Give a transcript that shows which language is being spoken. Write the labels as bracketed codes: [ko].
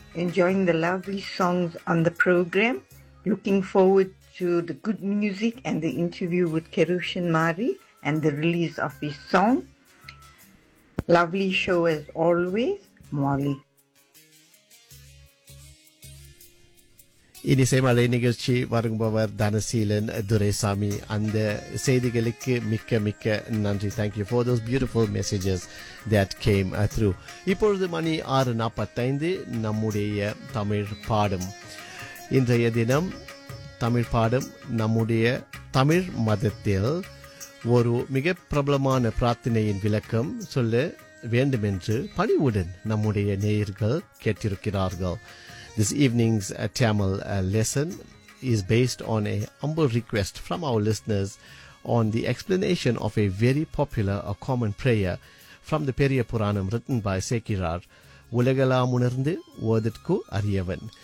[en] Enjoying the lovely songs on the program. Looking forward to the good music and the interview with Kirushlan Mari and the release of his song. Lovely show as always, Molly. [ta] இனி செய்மலை நிகழ்ச்சி வருங்குபவர் தனசீலன் துரைசாமி. அந்த செய்திகளுக்கு மிக்க மிக்க நன்றி. [en] Thank you for those beautiful messages that came through. [ta] இப்பொழுது மணி 6:45. நம்முடைய தமிழ் பாடம் இன்றைய தினம். தமிழ் பாடம் நம்முடைய தமிழ் மதத்தில் ஒரு மிக பிரபலமான பிரார்த்தனையின் விளக்கம் சொல்ல வேண்டுமென்று பணிவுடன் நம்முடைய நேயர்கள் கேட்டிருக்கிறார்கள். [en] This evening's Tamil lesson is based on a humble request from our listeners on the explanation of a very popular or common prayer from the Periya Puranam written by Sekirar, Ulagalam Unarndu Vodhitku Ariyavan.